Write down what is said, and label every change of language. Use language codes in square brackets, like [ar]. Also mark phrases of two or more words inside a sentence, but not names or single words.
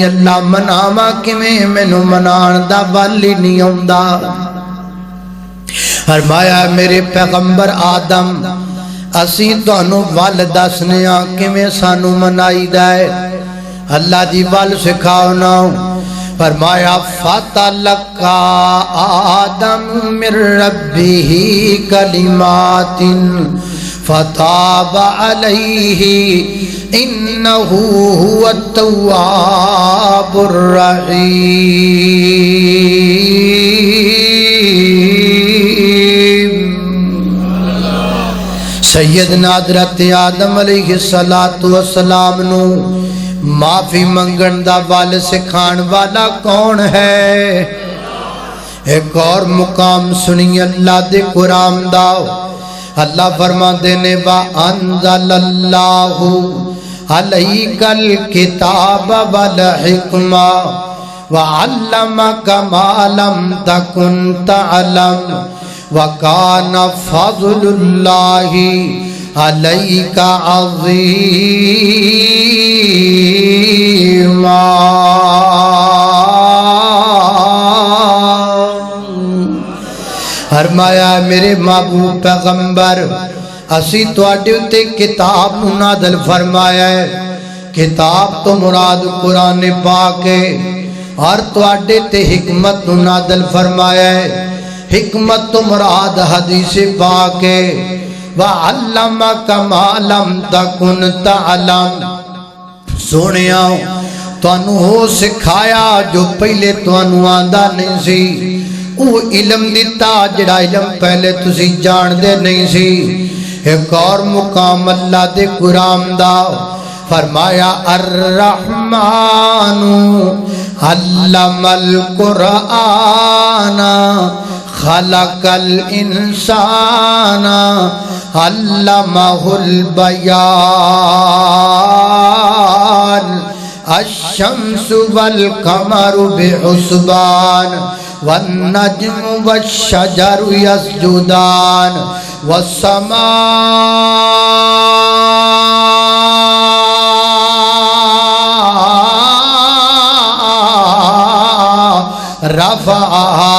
[pa] اللہ مناواں کیویں؟ مینوں منان دا ول ہی نہیں آوندا. فرمایا میرے پیغمبر آدم اسی تانوں ول دسنے ہاں کیویں سانوں منائی دے. اللہ دی ول سکھاؤ نا. [ar] فرمایا فَتَلَقَّى آدَمُ مِن رَبِّهِ كَلِمَاتٍ فَتَابَ عَلَيْهِ إِنَّهُ هُوَ التَّوَّابُ الرَّحِيمُ. [pa] سیدنا حضرت آدم علیہ السلام نو معافی منگن دا وال سکھان والا کون ہے؟ ایک اور مقام سنی اللہ دے قرآن دا. اللہ فرما دینے [ar] وَأَنزَلَ اللَّهُ عَلَيْكَ الْكِتَابَ وَالْحِكْمَةَ وَعَلَّمَكَ مَا لَمْ تَكُنْ تَعْلَمُ وَكَانَ فَضْلُ اللَّهِ علیکا عظیما۔ [pa] فرمایا میرے محبوب پیغمبر اسی تواڈے اُتے کتاب نازل فرمایا ہے، کتاب تو مراد قرآن پاک ہے، اور تواڈے تے حکمت نازل فرمایا ہے، حکمت تو مراد حدیث پاک ہے۔ [ar] وَعَلَّمَكَ مَا لَمْ تَكُنْ تَعْلَمْ، [pa] سونیا تانوں ہو سکھایا جو پہلے تانوں آندا نہیں سی، وہ علم دیتا جڑا علم پہلے تسی جان دے نہیں سی۔ ایک اور مقام اللہ دے قرآن دا فرمایا [ar] الرحمن علم القرآن خلق الانسان علمہ البیان الشمس والقمر بحسبان والنجم والشجر يسجدان والسماء رفعها